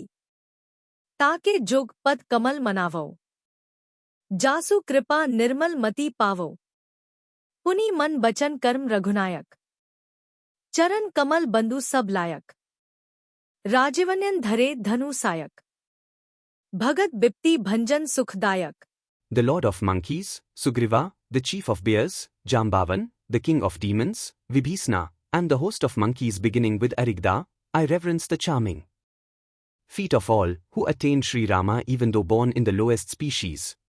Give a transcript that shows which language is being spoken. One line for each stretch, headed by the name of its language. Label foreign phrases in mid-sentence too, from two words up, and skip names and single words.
Awadhi: ताके जुग पद कमल मनावो जासु कृपा निर्मल मति पावो. पुनि मन बचन कर्म रघुनायक चरण कमल बंधु सब लायक. राजवन्यन धरे धनु सायक भगत बिप्ति भंजन सुखदायक.
English: The lord of monkeys, Sugriva, the chief of bears, Jambavan, the king of demons, Vibhisna, and the host of monkeys beginning with Arigda, I reverence the charming feet of all who attained Sri Rama even though born in the lowest species.